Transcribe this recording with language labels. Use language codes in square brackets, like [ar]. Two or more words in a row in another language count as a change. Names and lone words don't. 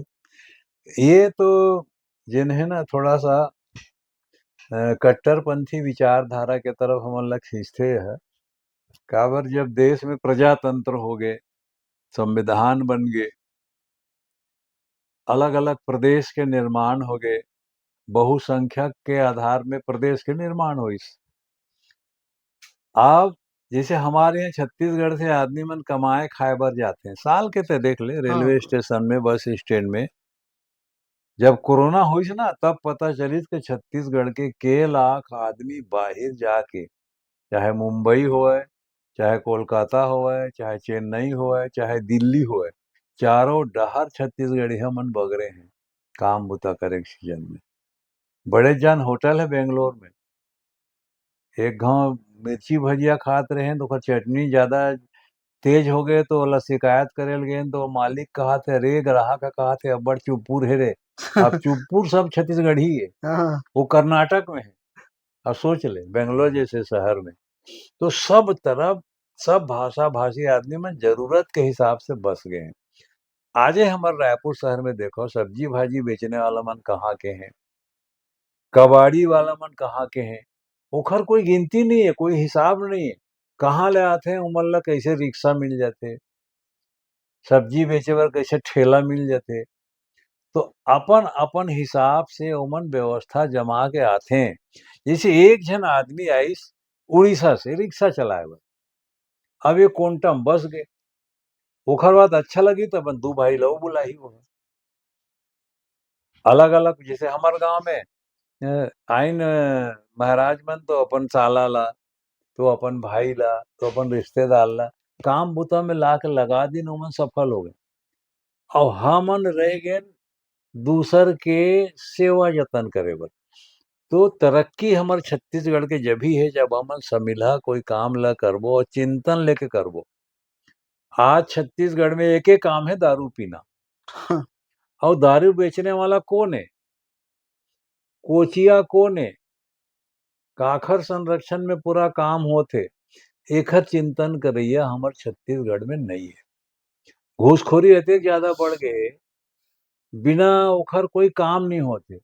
[hne] ये तो जिन्हें ना थोड़ा सा कट्टरपंथी विचारधारा के तरफ हम लोग खींचते हैं काबर जब देश में प्रजातंत्र हो गए संविधान बन गए अलग अलग प्रदेश के निर्माण हो गए बहुसंख्यक के आधार में प्रदेश के निर्माण हुई। अब जैसे हमारे यहाँ छत्तीसगढ़ से आदमी मन कमाए खाए बर जाते हैं, साल के ते देख ले हाँ रेलवे स्टेशन में, बस स्टैंड में। जब कोरोना हुई ना तब पता चली कि छत्तीसगढ़ के लाख आदमी बाहर जाके, चाहे मुंबई होए, चाहे कोलकाता होए, चाहे चेन्नई होए, चाहे दिल्ली होए, चारों डहर छत्तीसगढ़ी मन बगरे हैं काम बुता करे के सीजन में। बड़े जन होटल है बेंगलोर में, एक घाव मिर्ची भजिया खात रहे तो ओकर चटनी ज्यादा तेज हो गए तो ओला शिकायत करे गए तो मालिक कहा थे, रे ग्राहक कहा थे अब्बड़ चुपपुर है रे। अब चुपपुर सब छत्तीसगढ़ी है, हाँ वो कर्नाटक में है। अब सोच ले बेंगलोर जैसे शहर में तो सब तरफ सब भाषा भाषी आदमी में जरूरत के हिसाब से बस गए हैं। आजे हमारे रायपुर शहर में देखो सब्जी भाजी बेचने वाला मन कहाँ के हैं, कबाड़ी वाला मन कहाँ के हैं, ओखर कोई गिनती नहीं है, कोई हिसाब नहीं है। कहाँ ले आते हैं उमन ला कैसे रिक्शा मिल जाते, सब्जी बेचे बर कैसे ठेला मिल जाते। तो अपन अपन हिसाब से ओमन व्यवस्था जमा के आते हैं। जैसे एक जन आदमी आइस उड़ीसा से रिक्शा चलाए बर, अब ये कोंटम बस गए, ओखर बाद अच्छा लगी तो अपन दू भाई लो बुलाही हो अलग अलग। जैसे हमारे गांव में आइन महाराज मन तो अपन साला ला, तो अपन भाई ला, तो अपन रिश्तेदार ला काम बुता में ला के लगा दिन ओमन सफल हो गए। और हमन रह गए दूसर के सेवा जतन करे बर। तो तरक्की हमारे छत्तीसगढ़ के जब ही है जब हमन समिलहा कोई काम ला करबो और चिंतन लेके करबो। आज छत्तीसगढ़ में एक ही काम है दारू पीना, हाँ और दारू बेचने वाला कौन है, कोचिया कौन है, काखर संरक्षण में पूरा काम होते, एखर चिंतन करैया हमार छत्तीसगढ़ में नहीं है। घूसखोरी अत्यधिक ज्यादा बढ़ गए, बिना ओखर कोई काम नहीं होते।